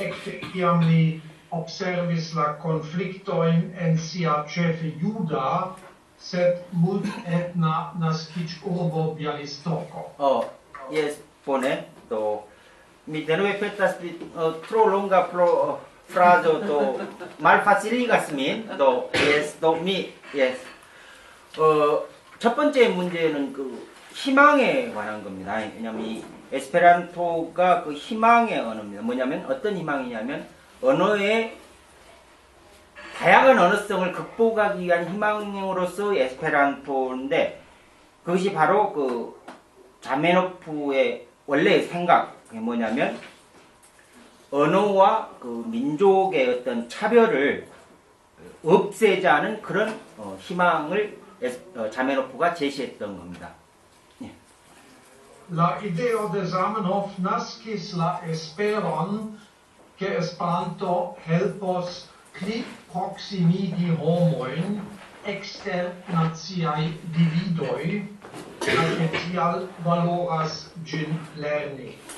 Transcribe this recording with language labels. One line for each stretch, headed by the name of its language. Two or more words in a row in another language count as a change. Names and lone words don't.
Esperanto: ekde kiam li observis la konfliktojn en sia ĉefe juda, sed multetna naskiĝurbo Bjalistoko. Yes, bone. Do mi denove petas tro longa frazo do malfaciligas min. Do yes, do mi yes.
Korean: 첫 번째 문제는 희망에 관한 겁니다. 왜냐면 이 에스페란토가 희망의 언어입니다. 뭐냐면 어떤 희망이냐면 언어의 다양한 언어성을 극복하기 위한 희망으로서 에스페란토인데 그것이 바로 자메노프의 원래의 생각이 뭐냐면 언어와 민족의 어떤 차별을 없애자는 그런 희망을 자메노프가 제시했던 겁니다.
Esperanto: La ideo de Zamenhof naskis la esperon ke Esperanto helpos pli proximigi homojn ekster naciaj dividoj kaj ke tial valoras ĝin lerni.